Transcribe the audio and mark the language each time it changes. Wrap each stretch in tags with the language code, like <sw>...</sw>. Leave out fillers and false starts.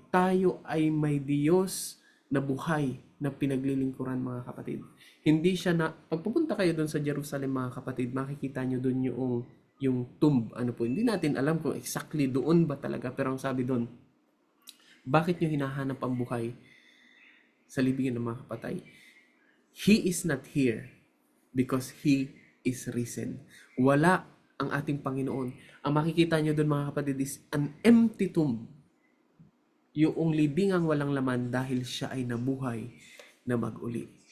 <tl>Tayo ay may Diyos na buhay na pinaglilingkuran, mga kapatid. Hindi siya na, pagpupunta kayo doon sa Jerusalem, mga kapatid, makikita nyo doon yung tomb. Hindi natin alam kung exactly doon ba talaga, pero ang sabi doon, bakit nyo hinahanap ang buhay sa libingan ng mga kapatay?</tl> <en>He is not here because He is risen.</en> <tl>Wala ang ating Panginoon. Ang makikita nyo doon, mga kapatid,</tl> <en>is an empty tomb.</en> <tl>Yung libingang walang laman dahil siya ay nabuhay na mag-uli.</tl>